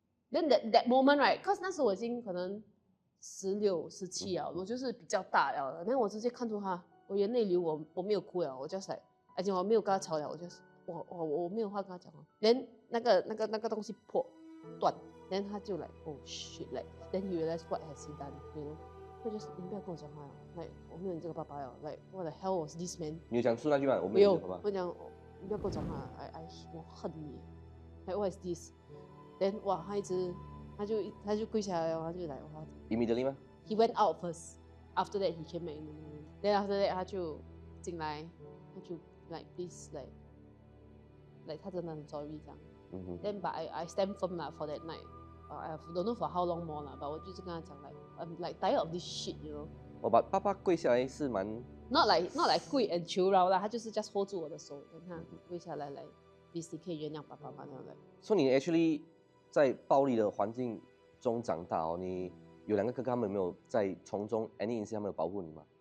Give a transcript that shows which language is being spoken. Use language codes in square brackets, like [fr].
[zh] ，then that moment right，cause 那时我已经可能16、17了，我就是比较大了的，然后我直接看出他，我眼泪流，我没有哭了，我就like，而且我没有跟他吵了，我没有话跟他讲了，连那个东西破断，然后他就 [en] oh shit then he realized what has he done， [zh] you know， 他就是你不要跟我讲话了，我没有你这个爸爸了 [en] what the hell was this man？ [zh] 你有讲出那句吗？我没有，我讲你不要跟我讲话，我恨你， [en] what is this？ [zh] then 哇，他就跪下来，他就来哇，immediately 吗 [en] ？He went out first. After that, he came back in the room. Then after that, [zh] 他就进来，他就 like please like 他真的很 sorry 这样。 [en] Then but I stand firm lah for that night. I don't know for how long more lah. But [zh] 我就是跟他讲 [en] like I'm like tired of this shit, you know. [zh] 我把爸爸跪下来是蛮 not like 跪 and 求饶啦，他就是 just hold 住我的手，等他跪下来来 please 你可以原谅爸爸吗？这样来。所以你 actually 在暴力的环境中长大哦，你有2个哥哥，他们有没有在从中 any incident 他们有保护你吗？